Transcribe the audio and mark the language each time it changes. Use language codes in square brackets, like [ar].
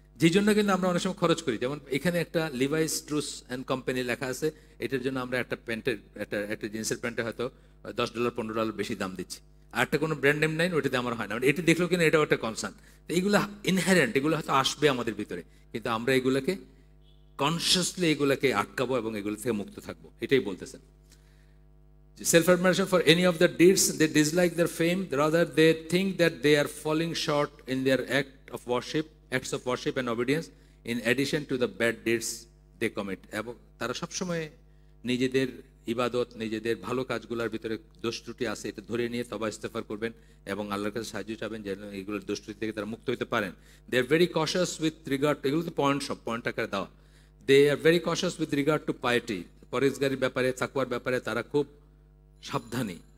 [bn] যেই জন্য কিন্তু আমরা অনেক সময় খরচ করি। যেমন এখানে একটা লিভাইস ট্রুস অ্যান্ড কোম্পানি লেখা আছে, এটার জন্য আমরা একটা জিন্সের প্যান্টে হয়তো $10 $15 বেশি দাম দিচ্ছি। আর একটা কোনো ব্র্যান্ড নেম নাই, ওইটাতে আমার হয় না, মানে এটা দেখলো কিনা এটাও একটা কনসার্ন। তো এইগুলো ইনহেরেন্ট, এগুলো হয়তো আসবে আমাদের ভিতরে, কিন্তু আমরা এগুলোকে কনসিয়াসলি এগুলোকে আটকাবো এবং এগুলো থেকে মুক্ত থাকবো, এটাই বলতেছেন। [en] Self-admiration for any of their deeds, they dislike their fame, rather they think that they are falling short in their acts of worship and obedience, in addition to the bad deeds they commit. [bn] এবং তারা সবসময় নিজেদের ইবাদত, নিজেদের ভালো কাজগুলোর ভিতরে দোষ ত্রুটি আছে, এটা ধরে নিয়ে তবা ইস্তেগফার করবেন এবং আল্লাহর কাছে সাহায্য চাবেন যেন এইগুলোর দোষ ত্রুটি থেকে তারা মুক্ত হতে পারেন। [en] they are very cautious with regard, [bn] এগুলো তো পয়েন্ট, সব পয়েন্ট আকারে দেওয়া। [en] they are very cautious with regard to piety, [bn] পরেজগারির ব্যাপারে, তাকওয়ার ব্যাপারে তারা খুব সাবধানী।